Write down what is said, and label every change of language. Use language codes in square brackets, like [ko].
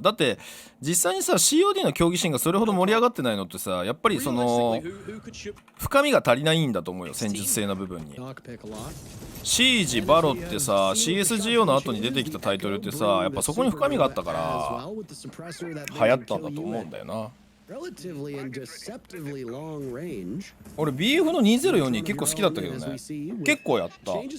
[ja] だって実際にさ COD の競技シーンがそれほど盛り上がってないのってさ、やっぱりその深みが足りないんだと思うよ、戦術性の部分に。シージバロってさ CSGO の後に出てきたタイトルってさ、やっぱそこに深みがあったから流行ったんだと思うんだよな。 [en] relatively and deceptively long range. [ja] 俺 BF の2042結構好きだったけどね。結構やった。